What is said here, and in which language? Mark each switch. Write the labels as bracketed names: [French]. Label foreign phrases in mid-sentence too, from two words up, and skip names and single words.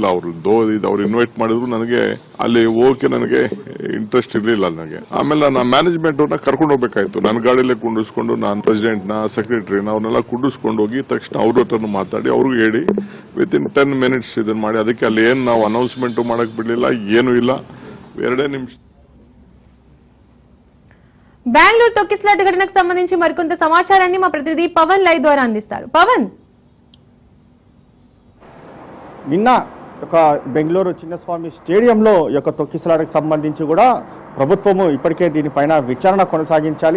[Kannada] ಅವ್ರು ಇನ್ವೈಟ್ ಮಾಡಿದ್ರು, ನನಗೆ ಅಲ್ಲಿ ಹೋಗಕ್ಕೆ ನನಗೆ ಇಂಟ್ರೆಸ್ಟ್ ಇರಲಿಲ್ಲ ನನಗೆ. ಆಮೇಲೆ ನಾನು ಮ್ಯಾನೇಜ್ಮೆಂಟ್ ಅವ್ರನ್ನ ಕರ್ಕೊಂಡು ಹೋಗ್ಬೇಕಾಯ್ತು. ನನ್ನ ಗಾಡಿಯಲ್ಲೇ ಕುಂಡಿಸ್ಕೊಂಡು ನಾನು ಪ್ರೆಸಿಡೆಂಟ್ನ, ಸೆಕ್ರೆಟರಿನ ಅವ್ರನ್ನೆಲ್ಲ ಕುಂಡಿಸ್ಕೊಂಡು ಹೋಗಿ ತಕ್ಷಣ ಅವ್ರ ಹತ್ರನು ಮಾತಾಡಿ ಅವ್ರಿಗೂ ಹೇಳಿ [English] within 10 minutes [Kannada] ಇದನ್ನ ಮಾಡಿ. ಅದಕ್ಕೆ ಅಲ್ಲಿ ಏನು ನಾವು ಅನೌನ್ಸ್ಮೆಂಟ್ ಮಾಡಕ್ ಬಿಡ್ಲಿಲ್ಲ, ಏನೂ ಇಲ್ಲ. [Telugu] 2 నిమిష. బెంగళూరు తొక్కిసలాట ఘటనకు సంబంధించి మరికొంత సమాచారాన్ని మా ప్రతినిధి పవన్ లైవ్ ద్వారా అందిస్తారు. పవన్, నిన్న బెంగళూరు చిన్నస్వామి స్టేడియంలో తొక్కిసలాటకు సంబంధించి కూడా ప్రభుత్వము ఇప్పటికే దీనిపైన విచారణ కొనసాగించాలి.